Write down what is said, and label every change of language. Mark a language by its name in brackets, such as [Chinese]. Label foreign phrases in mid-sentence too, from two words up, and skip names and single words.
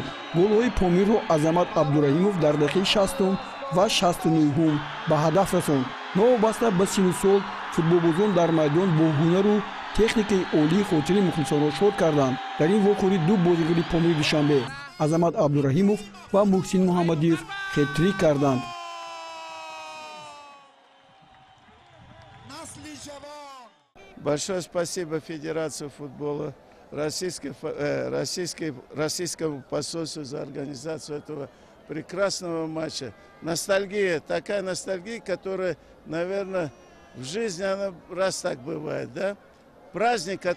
[Tajik] голҳои Помирро Азамат Абдураҳимов дар дақиқаи 60 ва 69 ба ҳадаф расонд. новобаста ба синну сол футболбозон дар майдон бо ҳунару техникаи олии хотири мухлисонро шод карданд. дар ин вокори ду бозигари Помири Душанбе Азамат Абдураҳимов ва Муҳсин Муҳаммадиев хет-трик карданд. [Russian] Большое спасибо Федерации футбола, российскому посольству за организацию этого прекрасного матча. Ностальгия, такая ностальгия, которая, наверное, в жизни она раз так бывает, да?